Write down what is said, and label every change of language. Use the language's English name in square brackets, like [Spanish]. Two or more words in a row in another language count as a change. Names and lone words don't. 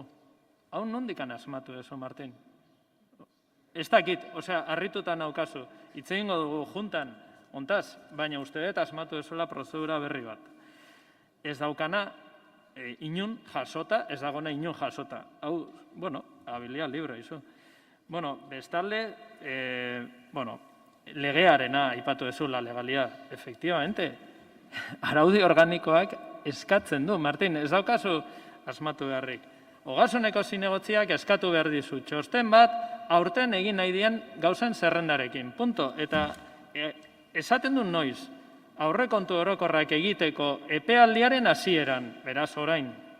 [Basque] Hau nondikan asmatu ezu, Martin? Ez dakit, harrituta naukazu, hitz egingo dugu juntan, ontaz, baina uste dut asmatu ezuela prozedura berri bat. Ez daukana inun jasota, ez dagona inun jasota. Hau, habilia libre izu. Bestalde, legearena aipatu ezu, [Spanish] la legalidad. Efectivamente, [Basque] araudi organikoak eskatzen du, Martin, ez daukazu asmatu beharrik. Ogasuneko zinegotziak eskatu behar dizu txosten bat, aurten egin nahi dien gauzen zerrendarekin. Punto. Eta esaten du noiz, aurrekontu orokorrak egiteko epealdiaren hasieran, beraz orain.